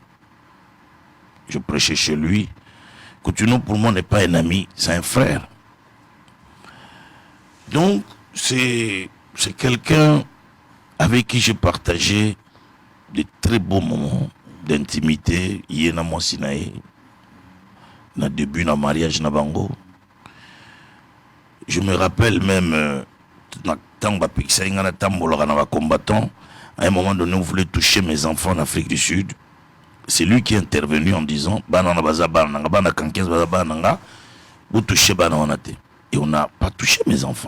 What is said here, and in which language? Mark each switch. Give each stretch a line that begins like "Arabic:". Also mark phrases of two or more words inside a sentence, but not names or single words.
French: Je prêchais chez lui. Coutinho, pour moi, n'est pas un ami, c'est un frère. Donc, c'est quelqu'un avec qui j'ai partagé de très beaux moments d'intimité.
Lingala: Yéna Monsinae, na début na mariage na bango.
French: Je me rappelle même, combattant, à un moment donné, on voulait toucher mes enfants en Afrique du Sud. C'est lui qui est intervenu en disant, vous touchez et on n'a pas touché mes enfants.